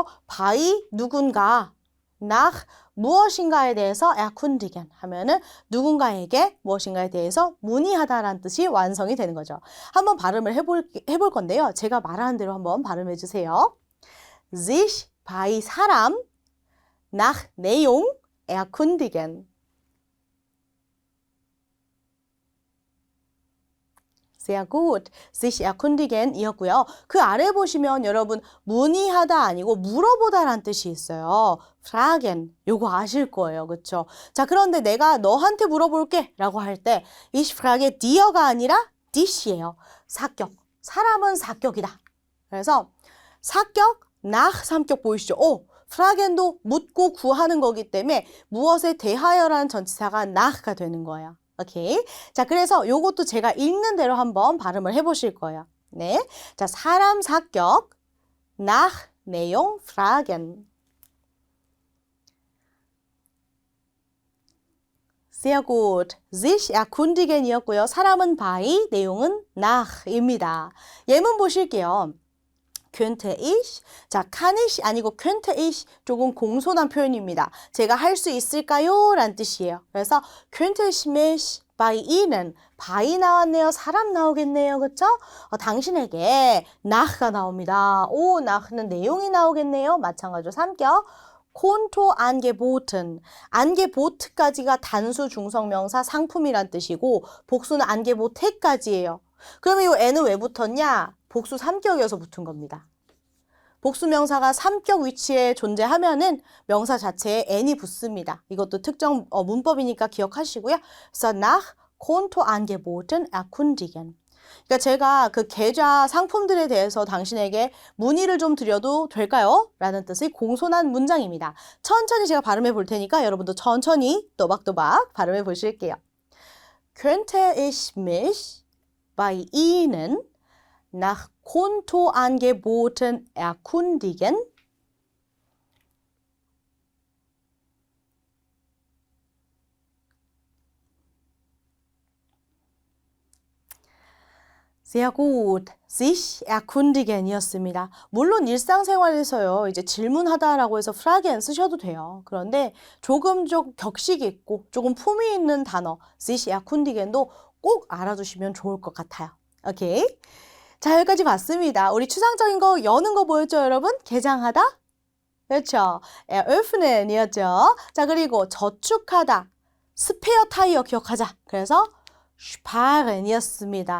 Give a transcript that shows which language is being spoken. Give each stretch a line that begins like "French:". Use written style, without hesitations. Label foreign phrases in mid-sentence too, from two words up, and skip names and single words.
Korean: by 누군가, nach 무엇인가에 대해서 erkundigen 하면은 누군가에게 무엇인가에 대해서 문의하다라는 뜻이 완성이 되는 거죠. 한번 발음을 해볼 건데요. 제가 말하는 대로 한번 발음해 주세요.
German: sich by 사람, nach 내용, erkundigen. sehr gut. sich erkundigen 이었고요.
Korean: 그 아래 보시면 여러분 문의하다 아니고 물어보다라는 뜻이 있어요. fragen. 요거 아실 거예요. 그렇죠? 자, 그런데 내가 너한테 물어볼게 라고 할 때
German: ich frage dir
Korean: 가 아니라 dich이에요. 사격. 사람은 사격이다. 그래서 사격, nach 삼격 보이시죠? fragen도 묻고 구하는 거기 때문에 무엇에 대하여라는 전치사가 nach가 되는 거예요. 오케이. 자, 그래서 요것도 제가 읽는 대로 한번 발음을 해보실 거예요. 네. 자, 사람 사격, nach 내용 fragen.
German: sehr gut. sich erkundigen
Korean: 이었고요. 사람은 by, 내용은 nach입니다. 예문 보실게요.
German: könnte ich.
Korean: 자,
German: kann ich
Korean: 아니고
German: könnte ich
Korean: 조금 공손한 표현입니다. 제가 할 수 있을까요? 라는 뜻이에요. 그래서
German: könnte ich mich bei Ihnen.
Korean: by 나왔네요. 사람 나오겠네요. 그렇죠? 당신에게 nach가 나옵니다. nach는 내용이 나오겠네요. 마찬가지로 삼격.
German: Konto angeboten.
Korean: angebot까지가 단수 중성명사 상품이란 뜻이고 복수는 angebote까지예요. 그러면 이 n은 왜 붙었냐? 복수 3격이어서 붙은 겁니다. 복수명사가 3격 위치에 존재하면은 명사 자체에 n이 붙습니다. 이것도 특정 문법이니까 기억하시고요.
German: 그래서 nach Kontoangeboten erkundigen.
Korean: 그러니까 제가 그 계좌 상품들에 대해서 당신에게 문의를 좀 드려도 될까요? 라는 뜻의 공손한 문장입니다. 천천히 제가 발음해 볼 테니까 여러분도 천천히 또박또박 발음해 보실게요.
German: Könnte ich mich bei Ihnen nach Kontoangeboten erkundigen? Sehr gut. sich erkundigen
Korean: 이었습니다. 물론 일상생활에서요, 이제 질문하다라고 해서 fragen 쓰셔도 돼요. 그런데 조금 격식 있고 조금 품위 있는 단어,
German: sich erkundigen
Korean: 도 꼭 알아두시면 좋을 것 같아요. 오케이? 자, 여기까지 봤습니다. 우리 추상적인 거, 여는 거 보였죠, 여러분? 개장하다? 그렇죠. eröffnen 이었죠. 자, 그리고 저축하다. 스페어 타이어 기억하자. 그래서 sparen 이었습니다.